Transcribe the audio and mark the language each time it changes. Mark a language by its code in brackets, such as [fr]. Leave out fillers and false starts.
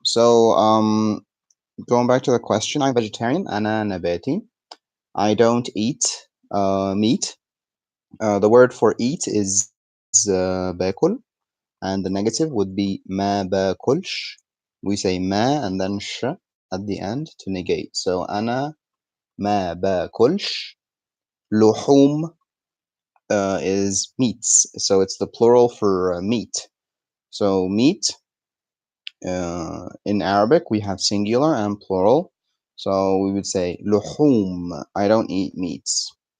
[en] So, going back to the question, I'm vegetarian. [ar] أنا نباتي. [en] I don't eat meat. The word for eat is باكل, and the negative would be [ar] ما باكلش. [en] We say ما and then sh at the end to negate. So [ar] أنا ما باكلش. [en] لحوم is meats, so it's the plural for meat. So meat, in Arabic we have singular and plural. So we would say لحوم. I don't eat meats.